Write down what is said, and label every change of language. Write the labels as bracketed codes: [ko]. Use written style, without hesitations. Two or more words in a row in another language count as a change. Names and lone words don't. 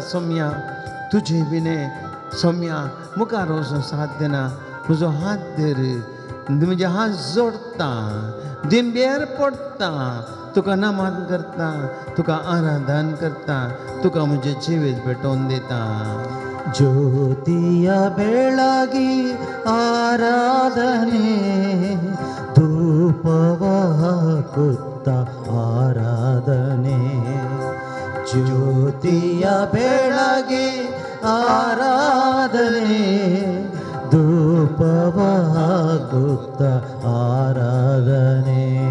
[kok] सम्या तुजे बिने सम्या मुखार वचूंक साध्य ना. म्हजो हात धर, म्हजे हात जोडटा, दिंब्यार पडटा, तुका नमन करता, तुका आराधन करता, तुका म्हजें जिवीत भेटोवन दिता. [kn] ಜ್ಯೋತಿಯ ಬೆಳಗಿ ಆರಾಧನೆ, ಧೂಪವ ಹಾಕುತ್ತ ಆರಾಧನೆ. ಜ್ಯೋತಿಯ ಬೆಳಗಿ ಆರಾಧನೆ ಧೂಪವ ಹಾಕುತ್ತ ಆರಾಧನೆ